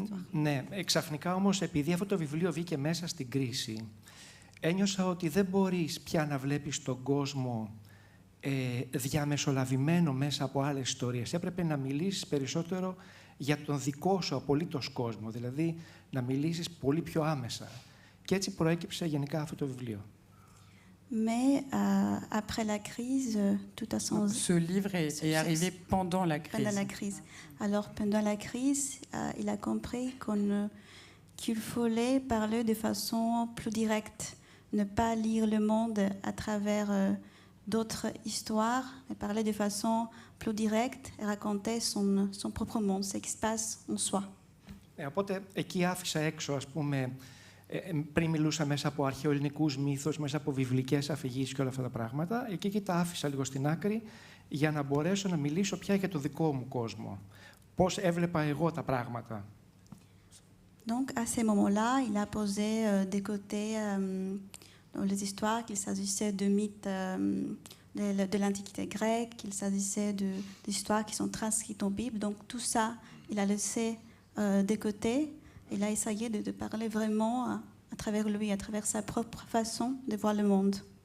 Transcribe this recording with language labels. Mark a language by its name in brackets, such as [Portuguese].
[Greek] Ναι, ξαφνικά όμως, επειδή αυτό το βιβλίο βγήκε μέσα στην κρίση, ένιωσα ότι δεν μπορείς πια να βλέπεις τον κόσμο διαμεσολαβημένο μέσα από άλλες ιστορίες. Έπρεπε να μιλήσεις περισσότερο για τον δικό σου απολύτως κόσμο, δηλαδή να μιλήσεις πολύ πιο άμεσα. Και έτσι προέκυψε γενικά αυτό το βιβλίο. [French] Mais après la crise, tout a changé. Ce livre est arrivé pendant la crise. Pendant la crise. Alors, pendant la crise, il a compris qu'il fallait parler de façon plus directe, ne pas lire le monde à travers d'autres histoires, mais parler de façon plus directe et raconter son propre monde, ce qui se passe en soi. [Greek] Οπότε εκεί άφησα έξω, ας πούμε, πριν μιλούσα μέσα από αρχαιοελληνικούς μύθους, μέσα από βιβλικές αφηγήσεις και όλα αυτά τα πράγματα, εκεί τα άφησα λίγο στην άκρη για να μπορέσω να μιλήσω πια για το δικό μου κόσμο. Πώς έβλεπα εγώ τα πράγματα. [French] Donc, à ces moments-là, il a posé de côté les histoires, qu'il s'agissait de mythes de l'Antiquité grecque, qu'il s'agissait d'histoires qui sont transcrites en Bible. Donc, tout ça, il a laissé de côté. Il a essayé de parler vraiment à travers lui, à travers sa propre façon de voir le monde.